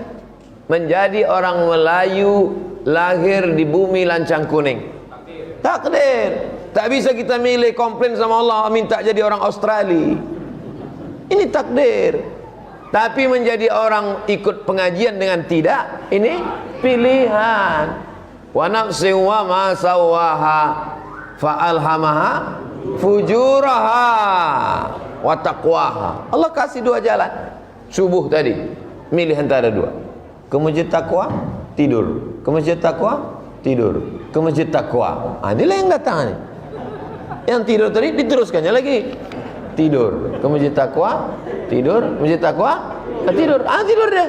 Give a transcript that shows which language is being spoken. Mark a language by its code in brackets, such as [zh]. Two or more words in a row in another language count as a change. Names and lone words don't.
[id] Menjadi orang Melayu lahir di bumi lancang kuning, takdir. Tak bisa kita milih, komplain sama Allah minta jadi orang Australia. Ini takdir. Tapi menjadi orang ikut pengajian dengan tidak, ini pilihan. [ar] Wa nafsin wa ma sawaha fa alhamaha fujuraha wa taqwaha. [id] Allah kasih dua jalan. Subuh tadi milih antara dua. Ke masjid takwa, tidur. Ke masjid takwa, tidur. Ke masjid takwa. Inilah yang datang nih. Yang tidur tadi diteruskannya lagi. Tidur. Ke masjid takwa, tidur. Masjid takwa, tidur. Tidur deh.